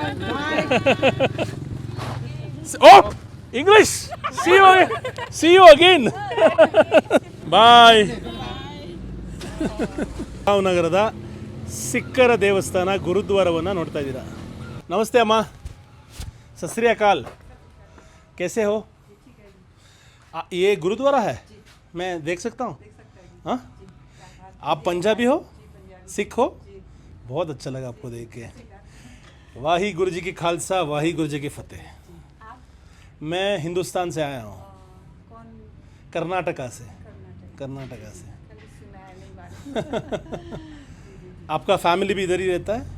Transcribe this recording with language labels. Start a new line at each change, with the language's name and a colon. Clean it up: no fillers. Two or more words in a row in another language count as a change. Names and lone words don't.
Kannada: ಓ ಇಂಗ್ಲಿಷ್
English: see you again bye
Kannada: ನಗರದ ಸಿಕ್ಕರ ದೇವಸ್ಥಾನ ಗುರುದ್ವಾರವನ್ನು ನೋಡ್ತಾ ಇದ್ದೀರಾ ನಮಸ್ತೆ ಅಮ್ಮ सत
Punjabi: ਸ੍ਰੀ ਅਕਾਲ
Hindi: कैसे हो ये गुरुद्वारा है मैं देख सकता हूँ हाँ आप पंजाबी हो सिख हो बहुत अच्छा लगा आपको देख के
Punjabi: ਵਾਹਿ ਗੁਰੂ ਜੀ ਕਾ ਖ਼ਾਲਸਾ ਵਾਹਿ ਗੁਰੂ ਜੀ ਕੀ ਫ਼ਤਿਹ
Hindi: मैं हिंदुस्तान से आया हूँ कर्नाटका से आपका फैमिली भी इधर ही रहता है